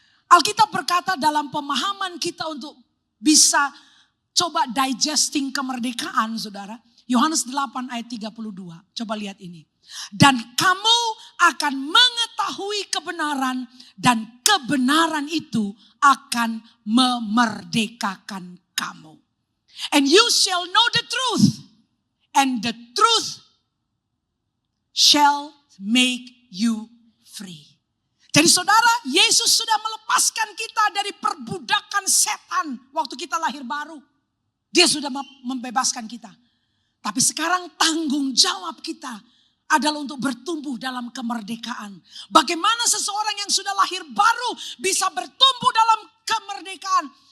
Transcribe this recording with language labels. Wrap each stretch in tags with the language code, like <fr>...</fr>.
<id>Alkitab berkata dalam pemahaman kita untuk bisa coba digesting kemerdekaan saudara. Yohanes 8 ayat 32, coba lihat ini. Dan kamu akan mengetahui kebenaran dan kebenaran itu akan memerdekakan kamu.</id> <en>And you shall know the truth, and the truth shall make you free.</en> <id>Jadi saudara, Yesus sudah melepaskan kita dari perbudakan setan waktu kita lahir baru. Dia sudah membebaskan kita. Tapi sekarang tanggung jawab kita adalah untuk bertumbuh dalam kemerdekaan. Bagaimana seseorang yang sudah lahir baru bisa bertumbuh dalam kemerdekaan?</id>